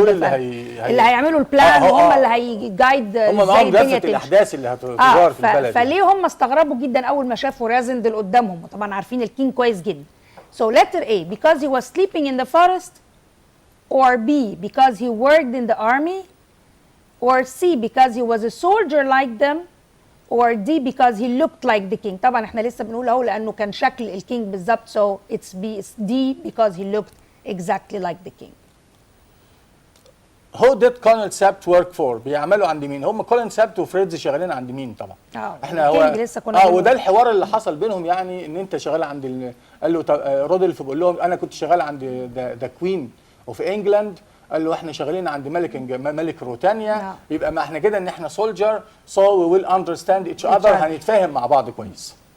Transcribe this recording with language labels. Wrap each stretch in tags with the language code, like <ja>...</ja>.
<ar>هم دول اللي هيعملوا البلان وهم اللي هيجايد ازاي الدنيا تمشي. الاحداث اللي هتدور في البلد. فليه هم استغربوا جدا اول ما شافوا رازندل قدامهم، وطبعا عارفين الكينج كويس جدا.</ar> <en>So letter A because he was sleeping in the forest, or B because he worked in the army, or C because he was a soldier like them, or D because he looked like the king.</en> <ar>طبعا احنا لسه بنقول اهو لانه كان شكل الكينج بالظبط،</ar> <en>so it's D because he looked exactly like the king. Who did Colonel Sapt work for؟</en> <ar>بيعملوا عند مين؟ هم كولن سابت وفريدز شغالين عند مين طبعا؟ احنا هو لسه كنا وده الحوار اللي حصل بينهم، يعني ان انت شغال عند قال له رودولف بيقول لهم انا كنت شغال عند ذا كوين اوف انجلاند، قال له احنا شغالين عند ملك روتانيا، يبقى ما احنا كده ان احنا</ar> <en>سولجر so we will understand each other,</en> <ar>هنتفاهم مع بعض كويس.</ar>